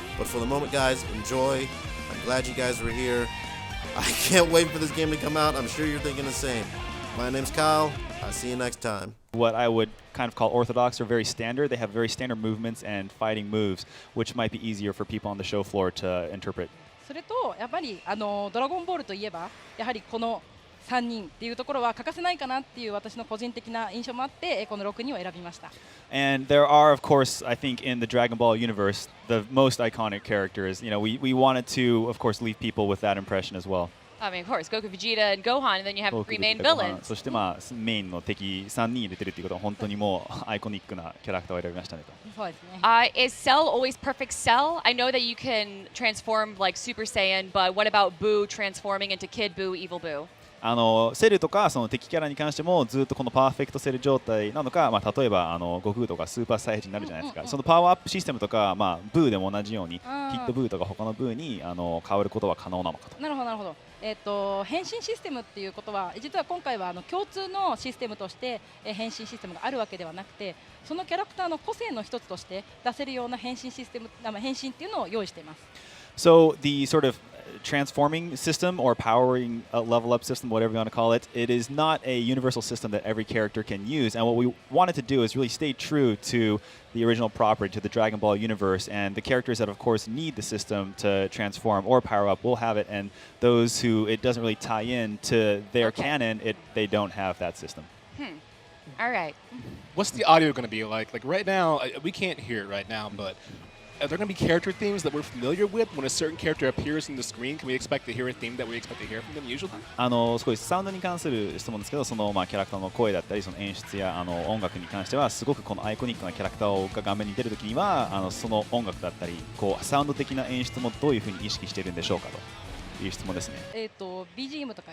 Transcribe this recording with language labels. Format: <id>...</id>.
<en>But for the moment, guys, enjoy. I'm glad you guys were here. I can't wait for this game to come out. I'm sure you're thinking the same. My name's Kyle. I'll see you next time. What I would kind of call orthodox or very standard. They have very standard movements and fighting moves, which might be easier for people on the show floor to interpret.</en> <ja>それとやっぱりドラゴンボールといえばやはりこの3人っていうところは欠かせないかなっていう私の個人的な印象もあってこの6人を選びました。</ja> <en>And there are, of course, I think in the Dragon Ball universe, the most iconic characters. You know, we wanted to, of course, leave people with that impression as well. I mean, of course, Goku, Vegeta, and Gohan, and then you have 3 main villains.</en> <ja>そしてまあメインの敵3人入れてるっていうことは本当にもうアイコニックなキャラクターを選びましたねと。そうですね。</ja> <en>Is Cell always perfect Cell? I know that you can transform like Super Saiyan, but what about Boo transforming into Kid Boo, Evil Boo?</en> <ja>セルとかその敵キャラに関してもずっとこのパーフェクトセル状態なのか、まあ、例えば悟空とかスーパーサイヤ人になるじゃないですか、そのパワーアップシステムとか、まあ、ブーでも同じようにヒットブーとか他のブーに変わることは可能なのかと。なるほどなるほど。変身システムっていうことは実は今回は共通のシステムとして変身システムがあるわけではなくて、そのキャラクターの個性の一つとして出せるような変身システム、変身っていうのを用意しています。</ja> <en>So the sort of transforming system or powering level up system, whatever you want to call it, it is not a universal system that every character can use. And what we wanted to do is really stay true to the original property, to the Dragon Ball universe. And the characters that, of course, need the system to transform or power up will have it. And those who it doesn't really tie in to their canon, they don't have that system. All right. What's the audio going to be like? Like right now, we can't hear it right now, but are there going to be character themes that we're familiar with when a certain character appears on the screen? Can we expect to hear a theme that we expect to hear from them usually?</en> <ja>すごいサウンドに関する質問ですけど、そのキャラクターの声だったり、その演出や音楽に関してはすごくこのアイコニックなキャラクターが画面に出るときにはその音楽だったり、こうサウンド的な演出もどういうふうに意識しているんでしょうかという質問ですね。 BGM とか</ja>